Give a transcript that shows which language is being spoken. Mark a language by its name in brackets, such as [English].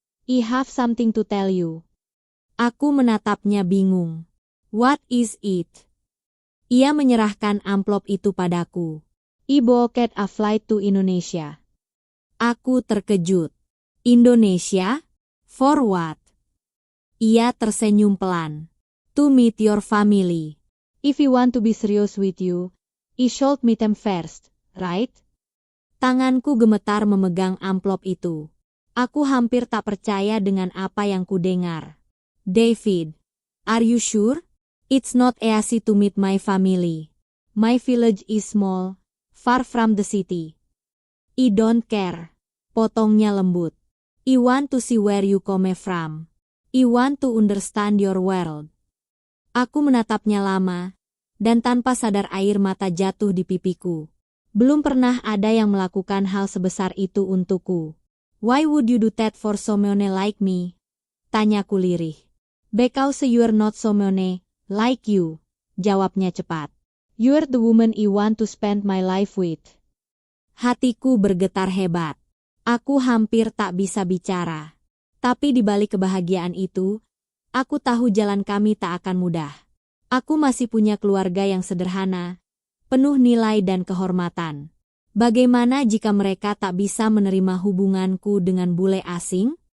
[English] I have something to tell you. [Indonesian] Aku menatapnya bingung. [English] What is it? [Indonesian] Ia menyerahkan amplop itu padaku. [English] I booked a flight to Indonesia. [Indonesian] Aku terkejut. Indonesia? [English] For what? [Indonesian] Ia tersenyum pelan. [English] To meet your family. If you want to be serious with you, I should meet them first, right? [Indonesian] Tanganku gemetar memegang amplop itu. Aku hampir tak percaya dengan apa yang kudengar. [English] David, are you sure? It's not easy to meet my family. My village is small, far from the city. I don't care. [Indonesian] Potongnya lembut. [English] I want to see where you come from. I want to understand your world. [Indonesian] Aku menatapnya lama, dan tanpa sadar air mata jatuh di pipiku. Belum pernah ada yang melakukan hal sebesar itu untukku. [English] Why would you do that for someone like me? [Indonesian] Tanyaku lirih. [English] Because you're not someone like you, [Indonesian] jawabnya cepat. [English] You're the woman I want to spend my life with. [Indonesian] Hatiku bergetar hebat. Aku hampir tak bisa bicara. Tapi di balik kebahagiaan itu, aku tahu jalan kami tak akan mudah. Aku masih punya keluarga yang sederhana, penuh nilai dan kehormatan. Bagaimana jika mereka tak bisa menerima hubunganku dengan bule asing?